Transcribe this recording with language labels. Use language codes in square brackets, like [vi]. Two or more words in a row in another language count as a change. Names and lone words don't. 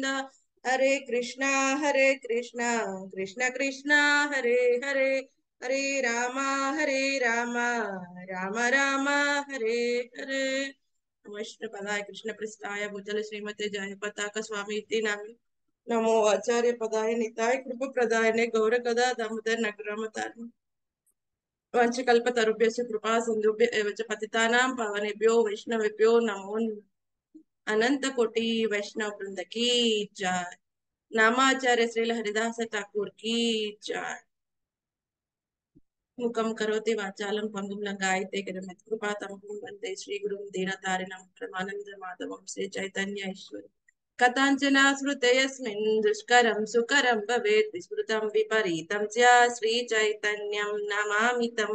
[sa] హరే కృష్ణ కృష్ణ కృష్ణ హరే హరే హరే రామ రామ రామ రామ హరే హరే. విష్ణు పదాయ కృష్ణ పృష్ఠాయ భూతల శ్రీమతే జయ పతాక స్వామి ఇతి నామి. నమో ఆచార్య పదాయ నితాయ కృప ప్రదాయనే గౌర కథా దామోదర్ నగరమతారి వంశకల్పతరుభ్యశ్చ కృపా సింధుభ్య ఏవ చ పతితానాం పావనేభ్యో వైష్ణవేభ్యో నమో అనంత కోటి వైష్ణవ బృంద [hi] की जय. [sa] నామాచార్య శ్రీల హరిదాస ఠాకూర్ [hi] की जय. [sa] ముఖం కరోతి వాచాలం పంగుం లంగాయతే గిరిమత్ కృపాతమహం వందే శ్రీ గురుం దీనతారిణం ప్రమానంద మాధవం శ్రీ చైతన్య ఈశ్వరి కథాంచనా స్మృతయస్మిన్ దుష్కరం సుకరం భవేత్ విస్మృతం విపరీతం స్యా శ్రీ చైతన్యం నమామితం.